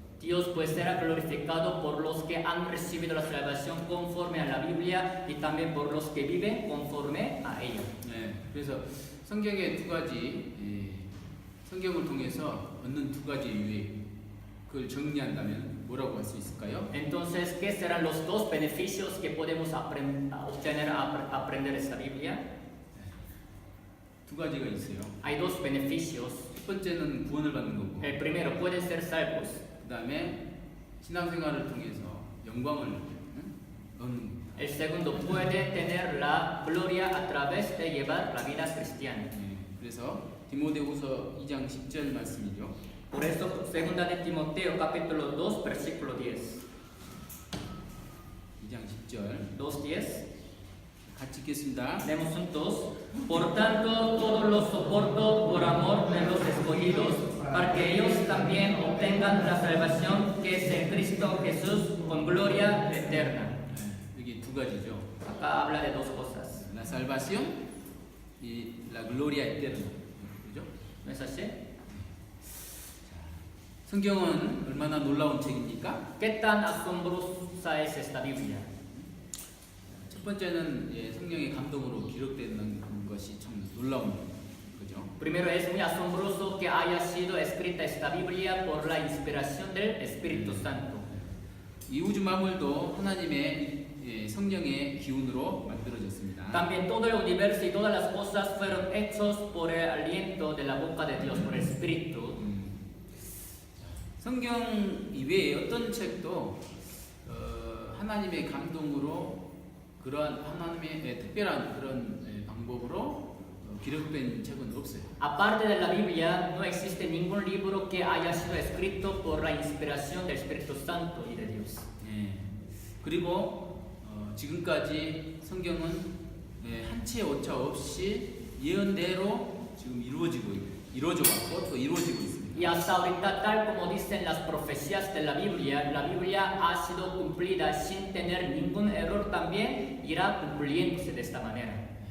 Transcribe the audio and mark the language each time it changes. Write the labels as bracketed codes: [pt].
[es] Dios pues será glorificado por los que han recibido la salvación conforme a la Biblia y también por los que viven conforme a ella. [ko] 그래서 성경의 두 가지 성경을 통해서 얻는 두 가지 유익 그걸 정리한다면 뭐라고 할 수 있을까요? [es] Entonces, ¿qué serán los dos beneficios que podemos obtener a aprender esta Biblia? [ko] 두 가지가 있어요. [es] Hay dos beneficios. [ko] 첫 번째는 구원을 받는 거고. [es] El primero, pueden ser salvos. [ko] 그다음에 신앙생활을 통해서 영광을 얻는 겁니다. [es] El segundo, puede tener la gloria a través de llevar la vida cristiana. [ko] 그래서 디모데후서 2장 10절 말씀이죠. [es] Por eso, segunda de Timoteo, capítulo 2, versículo 10. [ko] 2장 10절 [es] 2:10. [ko] 같이 읽겠습니다. [es] Leemos juntos. Por tanto, todo lo soporto por amor de los escogidos, para que ellos también obtengan la salvación que es en Cristo Jesús con gloria eterna. [ko] 여기 두 가지죠. [es] Acá habla de dos cosas. La salvación y la gloria eterna. [ko] 그죠? [es] ¿No es así? [ko] 성경은 얼마나 놀라운 책입니까? [es] ¿Qué tan asombrosa es esta Biblia? [ko] 첫 번째는 성령의 감동으로 기록되는 것이 참 놀라운 거죠. [es] Primero, es muy asombroso que haya sido escrita esta Biblia por la inspiración del Espíritu Santo. [ko] 이 우주 만물도 하나님의 성령의 기운으로 만들어졌습니다. [es] También todo el universo y todas las cosas fueron hechos por el aliento de la boca de Dios, por el Espíritu. [ko] 성경 이외에 어떤 책도 하나님의 감동으로 그러한 하나님의 특별한 그런 방법으로 기록된 책은 없어요. [es] Aparte de la Biblia, no existe ningún libro que haya sido escrito por la inspiración del Espíritu Santo y de Dios. [ko] 그리고 지금까지 성경은 한 채 오차 없이 예언대로 지금 이루어져 왔고 또 이루어지고 있습니다. [es] Y hasta ahorita, tal como dicen las profecías de la Biblia ha sido cumplida sin tener ningún error, también irá cumpliéndose de esta manera.